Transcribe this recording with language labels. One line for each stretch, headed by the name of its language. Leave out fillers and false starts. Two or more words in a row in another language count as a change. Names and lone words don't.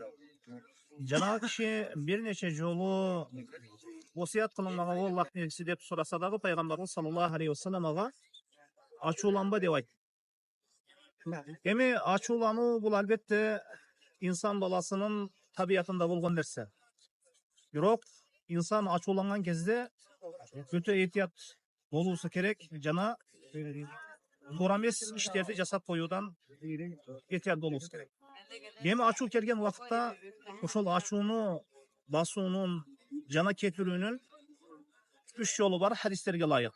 Kazakh: Жаңағы кіші бірнеше жолы осият қылын маған о Аллахтың елшісі деп сұраса дағы, пайғамбарымыз
Arabic: صلى الله عليه وسلم
Kazakh: маған ашуланба деп айтты. Эми ашулану бұл әлбетте инсан баласының табиятында болған нәрсе.
Kyrgyz: Бирок инсан ачууланган кезде өтө этият болуусу керек жана туура эмес иштерди жасап коюудан этият болуубуз керек. Эми ачуу келген убакытта ошол ачууну басуунун жана кетирүүнүн 3 жолу бар хадистерге ылайык.